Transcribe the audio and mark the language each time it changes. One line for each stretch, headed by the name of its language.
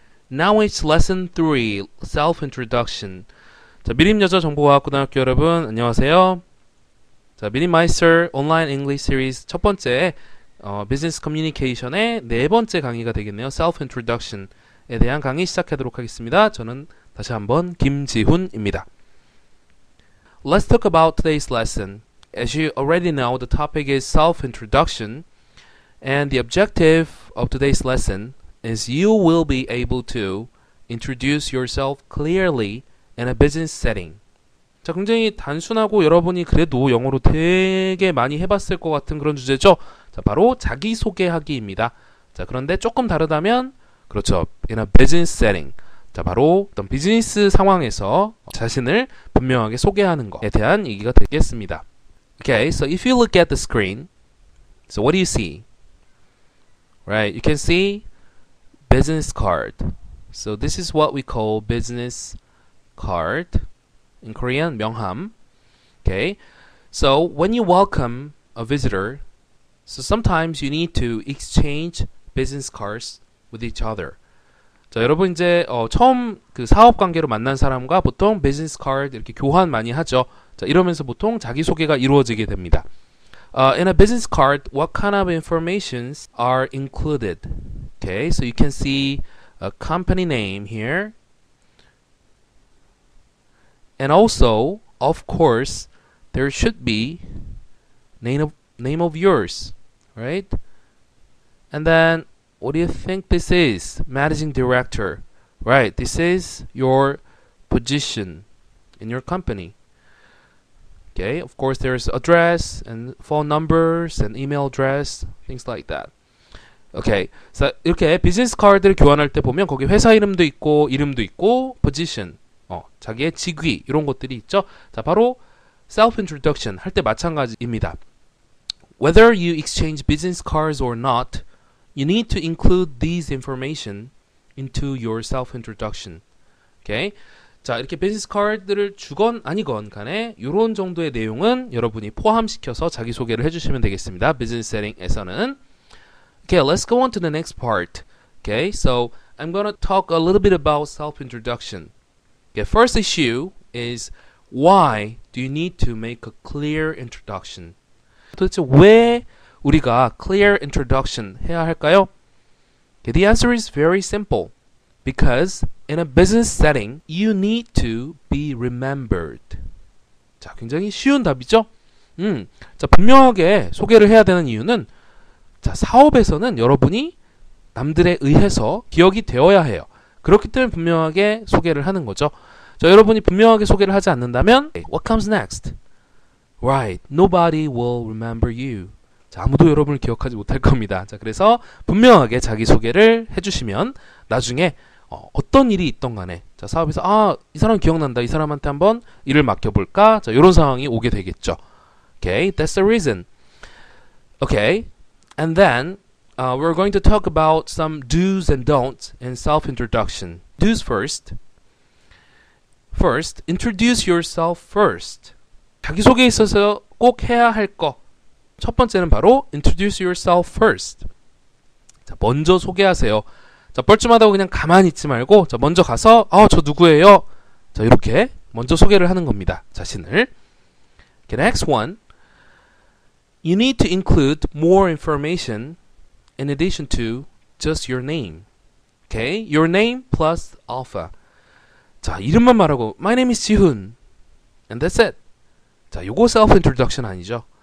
English: Now it's Lesson 3, Self-Introduction.
Korean: 자, 미림여자정보과학고등학교 여러분, 안녕하세요. 자, 미리마이스터 온라인 잉글리시 시리즈 첫 번째 비즈니스 커뮤니케이션의 네 번째 강의가 되겠네요. Self Introduction에 대한 강의 시작하도록 하겠습니다. 저는 다시 한번 김지훈입니다.
English: Let's talk about today's lesson. As you already know, the topic is self-introduction, and the objective of today's lesson is you will be able to introduce yourself clearly in a business setting.
Korean: 자, 굉장히 단순하고 여러분이 그래도 영어로 되게 많이 해봤을 것 같은 그런 주제죠. 자, 바로 자기소개하기입니다. 자, 그런데 조금 다르다면, 그렇죠,
English: in a business setting.
Korean: 자, 바로 어떤 비즈니스 상황에서 자신을 분명하게 소개하는 것에 대한 얘기가 되겠습니다.
English: Okay, so if you look at the screen, so what do you see? Right, you can see business card. So this is what we call business card. In Korean, 명함. Okay, so when you welcome a visitor, so sometimes you need to exchange business cards with each other.
Korean: 자, 여러분 이제 처음 그 사업 관계로 만난 사람과 보통 비즈니스 카드 이렇게 교환 많이 하죠. 자, 이러면서 보통 자기소개가 이루어지게 됩니다.
English: In a business card, what kind of informations are included? Okay, so you can see a company name here. And also, of course, there should be name of yours, right? And then what do you think this is? Managing director. Right, this is your position in your company. Okay, of course there's address and phone numbers and email address, things like that. Okay, so
Korean: 이렇게 비즈니스 카드를 교환할 때 보면 거기 회사 이름도 있고 position, 자기의 직위 이런 것들이 있죠. 자, 바로 self-introduction 할 때 마찬가지입니다.
English: Whether you exchange business cards or not, you need to include these information into your self-introduction. Okay?
Korean: 자, 이렇게 비즈니스 카드를 주건 아니건 간에 이런 정도의 내용은 여러분이 포함시켜서 자기소개를 해주시면 되겠습니다. 비즈니스 세팅에서는.
English: Okay, let's go on to the next part. Okay, so I'm going to talk a little bit about self-introduction. Okay, first issue is why do you need to make a clear introduction?
Korean: 도대체 왜 우리가 clear introduction 해야 할까요?
English: Okay, the answer is very simple. Because in a business setting, you need to be remembered.
Korean: 자, 굉장히 쉬운 답이죠? 자, 분명하게 소개를 해야 되는 이유는 자, 사업에서는 여러분이 남들에 의해서 기억이 되어야 해요. 그렇기 때문에 분명하게 소개를 하는 거죠. 자, 여러분이 분명하게 소개를 하지 않는다면
English: What comes next? Right, nobody will remember you.
Korean: 자, 아무도 여러분을 기억하지 못할 겁니다. 자, 그래서 분명하게 자기소개를 해주시면 나중에 어떤 일이 있던 간에 자, 사업에서 이 사람 기억난다. 이 사람한테 한번 일을 맡겨볼까? 자, 이런 상황이 오게 되겠죠.
English: Okay, that's the reason. Okay, and then we're going to talk about some do's and don'ts in self-introduction. Do's first. First, introduce yourself first.
Korean: 자기소개에 있어서 꼭 해야 할 거. 첫 번째는 바로
English: introduce yourself first.
Korean: 자, 먼저 소개하세요. 자, 뻘쭘하다고 그냥 가만히 있지 말고 자, 먼저 가서 저 누구예요? 자, 이렇게 먼저 소개를 하는 겁니다. 자신을.
English: Okay, next one. You need to include more information in addition to just your name. Okay? Your name plus alpha.
Korean: 자, 이름만 말하고
English: My name is 지훈. And that's it.
Korean: 자, 요거 self-introduction 아니죠?